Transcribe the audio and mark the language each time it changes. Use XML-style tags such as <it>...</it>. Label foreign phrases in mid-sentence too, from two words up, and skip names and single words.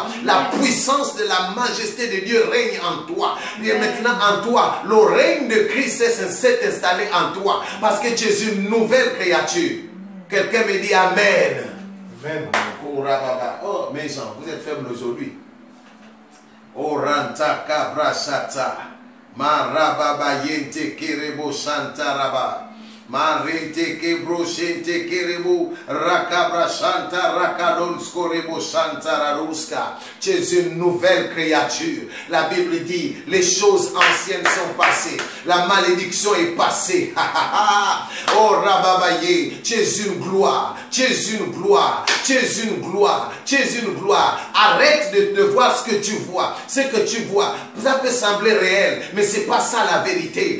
<fr>La puissance de la majesté de Dieu règne en toi. Et maintenant en toi, le règne de Christ s'est installé en toi. Parce que tu es une nouvelle créature. Quelqu'un me dit Amen. Amen. Oh, mes gens, vous êtes faibles aujourd'hui. Oh, ranta kabra shata. Marababa yente kerebo shanta raba. Marente kebro shente kerebo rakabra shanta rakadon skorebo shanta raruska. Tu es une nouvelle créature. La Bible dit, les choses anciennes sont passées. La malédiction est passée. Oh rababaye, tu es une gloire. Tu es une gloire. Tu es une gloire. Tu es une gloire. Arrête de voir ce que tu vois. Ce que tu vois, ça peut sembler réel, mais c'est pas ça la vérité.</fr>